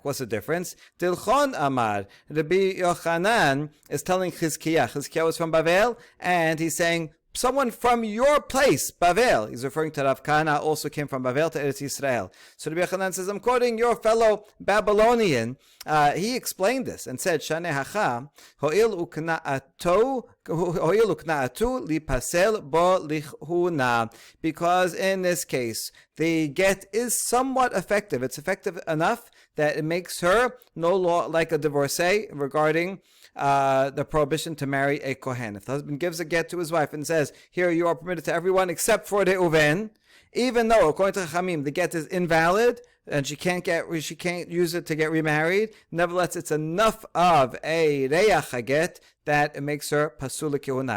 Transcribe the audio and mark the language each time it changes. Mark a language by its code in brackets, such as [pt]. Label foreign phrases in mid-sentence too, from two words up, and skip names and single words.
[en] What's the difference? [arc] דילכון אמר. [en] Rabbi Yochanan is telling Chizkiah. Chizkiah was from Bavel, and he's saying, someone from your place, Bavel. He's referring to Rav Kahana, also came from Bavel to Eretz Yisrael. So Rabbi Yochanan says, I'm quoting your fellow Babylonian. He explained this and said, [arc] שאני הכא הואיל וקנאתו לפסול בו לכהונה. [en] Because in this case, the get is somewhat effective. It's effective enough that it makes her no law like a divorcee regarding the prohibition to marry a kohen. If the husband gives a get to his wife and says, here you are permitted to everyone except for the uven, even though according to Chamim the get is invalid and she can't use it to get remarried, nevertheless it's enough of a reach get that it makes her [he] פסול כהונה.